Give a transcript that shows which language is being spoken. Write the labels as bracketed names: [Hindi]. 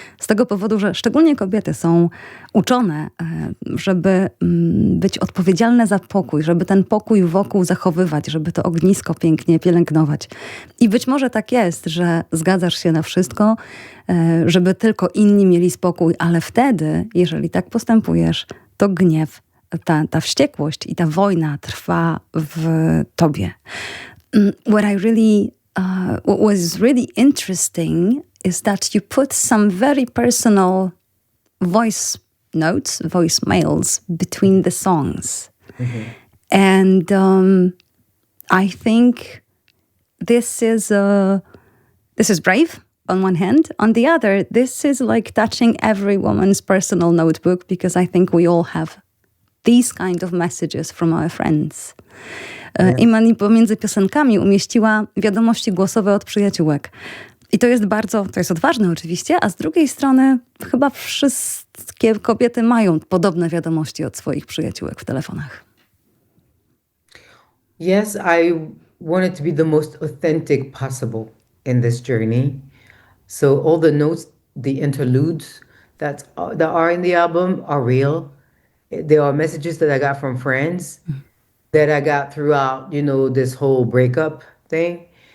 [Polish] Z tego powodu, że szczególnie kobiety są uczone, żeby być odpowiedzialne za pokój, żeby ten pokój wokół zachowywać, żeby to ognisko pięknie pielęgnować. I być może tak jest, że zgadzasz się na wszystko, żeby tylko inni mieli spokój, ale wtedy, jeżeli tak postępujesz, to gniew, ta wściekłość i ta wojna trwa w tobie. [English] What was really interesting is that you put some very personal voice notes, voice mails between the songs. Mm-hmm. And I think this is brave on one hand. On the other, this is like touching every woman's personal notebook, because I think we all have these kind of messages from our friends. Yeah. [Polish] Imany pomiędzy piosenkami umieściła wiadomości głosowe od przyjaciółek. I to jest odważne oczywiście, a z drugiej strony chyba wszystkie kobiety mają podobne wiadomości od swoich przyjaciółek w telefonach. [English] Yes, I want it to be the most authentic possible in this journey. So all the notes, the interludes that are in the album are real. There are messages that I got from friends that I got throughout, this whole breakup thing.